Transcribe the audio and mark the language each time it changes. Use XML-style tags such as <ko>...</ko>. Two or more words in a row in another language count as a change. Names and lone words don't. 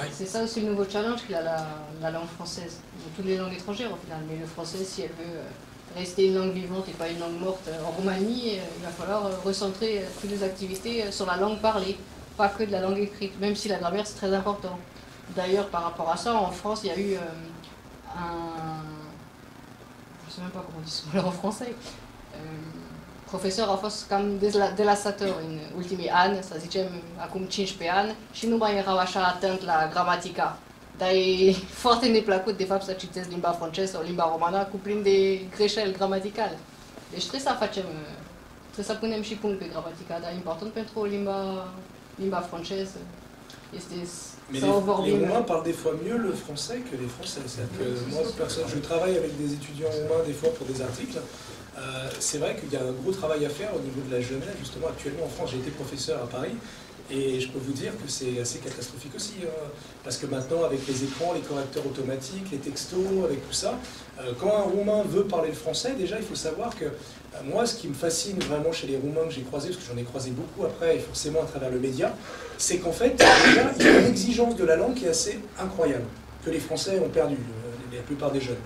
<fr>C'est ça aussi le nouveau challenge qu'il a la langue française. Toutes les langues étrangères au final, mais le français, si elle veut rester une langue vivante et pas une langue morte en Roumanie, il va falloir recentrer toutes les activités sur la langue parlée, pas que de la langue écrite, même si la grammaire c'est très important. D'ailleurs, par rapport à ça, en France, il y a eu je ne sais même pas comment on dit ce mot en français,</fr> <ro>profesor a fost cam delasator în ultimii ani, să zicem acum 15 ani, și nu mai erau așa atent la gramatica. Dar e foarte neplăcut, de fapt, să citesc limba franceză sau limba romană cu plin de greșeli gramaticale. Deci trebuie să punem și punct pe gramatica, dar e important pentru limba franceză.</ro> <fr>Mais les Roumains parlent des fois mieux le français que les Français. Que moi, je travaille avec des étudiants roumains des fois pour des articles. C'est vrai qu'il y a un gros travail à faire au niveau de la jeunesse. Justement, actuellement en France, j'ai été professeur à Paris. Et je peux vous dire que c'est assez catastrophique aussi, parce que maintenant, avec les écrans, les correcteurs automatiques, les textos, avec tout ça, quand un Roumain veut parler le français, déjà, il faut savoir que moi, ce qui me fascine vraiment chez les Roumains que j'ai croisés, parce que j'en ai croisé beaucoup après, et forcément à travers le média, c'est qu'en fait, déjà, il y a une exigence de la langue qui est assez incroyable, que les Français ont perdu, la plupart des jeunes.</fr>